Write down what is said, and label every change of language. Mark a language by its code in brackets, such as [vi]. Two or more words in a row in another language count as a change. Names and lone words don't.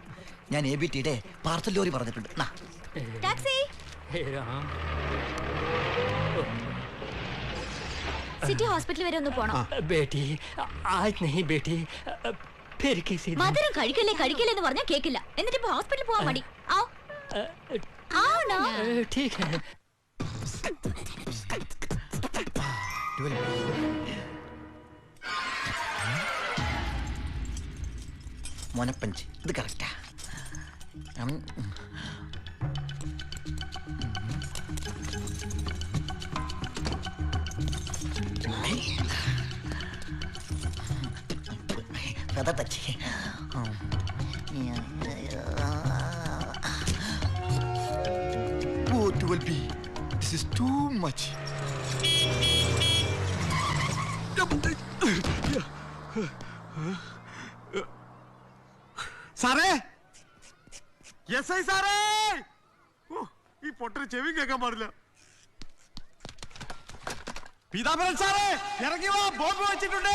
[ml] ഞാൻ ABTയുടെ പാർസൽ ലോറി പറഞ്ഞിട്ടുണ്ട്. ടാക്സി. സിറ്റി ഹോസ്പിറ്റൽ വരെ ഒന്ന് പോണം. [hi] बेटी आज नहीं बेटी फिर किसी दिन. [ml] മധുരം കഴിക്കല്ലേ എന്ന് പറഞ്ഞാൽ കേക്കില്ല. എന്നിട്ട് ഇപ്പൊ ഹോസ്പിറ്റലിൽ പോവാൻ മടി. [hi] ठीक है. [ml] മോനപ്പഞ്ച് ഇത് കറക്റ്റാ. കഥ ടച്ച്. [en] Oh, 12B. This is too much. [ml] സാറേ, SI സാറേ, ഈ പൊട്ടര് ചെവി കേൾക്കാൻ പാടില്ല. പീതാംബരൻ സാറേ, ഇറങ്ങി വാ, ബോംബ് വെച്ചിട്ടുണ്ട്.